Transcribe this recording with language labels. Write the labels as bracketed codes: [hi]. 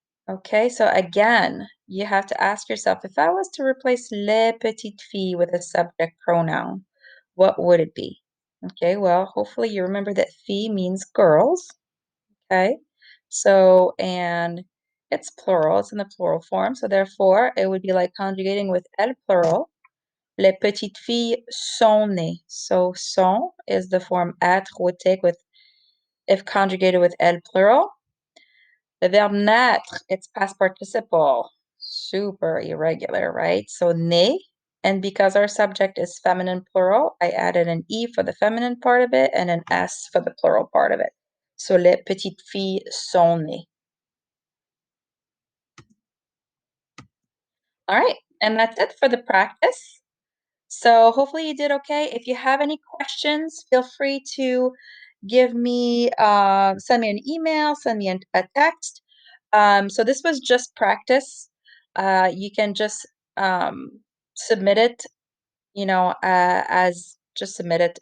[en] Okay, so again, you have to ask yourself, if I was to replace [fr] les petites filles [en] with a subject pronoun, what would it be? Okay, well, hopefully you remember that fille means girls. Okay, so, and it's plural, it's in the plural form, so therefore it would be like conjugating with elle plural. [fr] Les petites filles sont nées. [en] So, sont is the form être would take with, if conjugated with elle plural. The verb naître, it's past participle, super irregular, right? So né, and because our subject is feminine plural, I added an E for the feminine part of it and an S for the plural part of it. So [fr] les petites filles sont nées. [en] All right, and that's it for the practice. So hopefully you did okay. If you have any questions, feel free to give me, send me an email, send me a text. So this was just practice. You can just submit it, as just submit it.